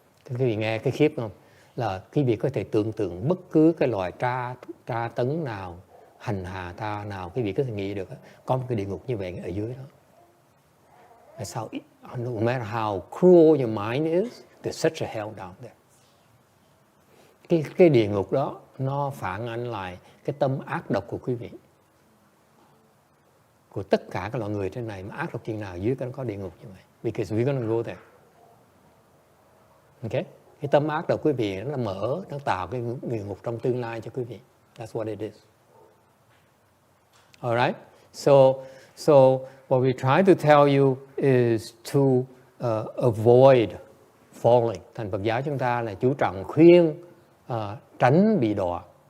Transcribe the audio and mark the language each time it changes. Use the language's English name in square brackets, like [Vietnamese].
[Vietnamese] Quý vị nghe cái khiếp không? Là quý vị có thể tưởng tượng bất cứ cái loại tra tấn nào, hành hạ ta nào, quý vị có thể nghĩ được có một cái địa ngục như vậy ở dưới đó. [English] That's how, no matter how cruel your mind is, there's such a hell down there. [Vietnamese] Cái địa ngục đó nó phản ánh lại cái tâm ác độc của quý vị, của tất cả các loại người trên này. Mà ác độc chừng nào dưới nó có địa ngục như vậy. [English] Because we're gonna go there. Okay? [Vietnamese] Cái tâm ác độc quý vị nó mở, nó tạo cái địa ngục trong tương lai cho quý vị. [English] That's what it is. All right? So what we try to tell you is to avoid falling. [Vietnamese] Thành Phật giáo chúng ta là chú trọng khuyên tránh bị đọa.